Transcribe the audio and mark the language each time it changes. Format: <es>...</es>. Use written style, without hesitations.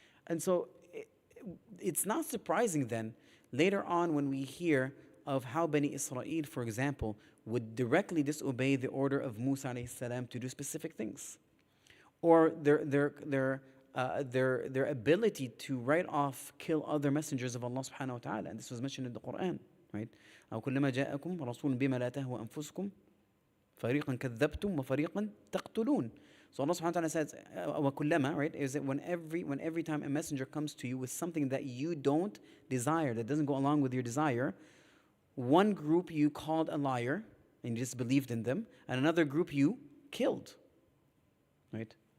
<en>And so it's not surprising then, later on when we hear of how Bani Israel, for example, would directly disobey the order of Musa alayhi salam to do specific things, or their ability to write off, kill other messengers of Allah subhanahu wa ta'ala. And this was mentioned in the Quran, right?</en> <ar>أو كلما جاءكم رسول بما لا تهوى أنفسكم فريقا كذبتم وفريقا تقتلون.</ar> <en>So Allah subhanahu wa ta'ala says, وَكُلَّمَا, right, is that when every time a messenger comes to you with something that you don't desire, that doesn't go along with your desire, one group you called a liar and you disbelieved in them, and another group you killed, right?</en>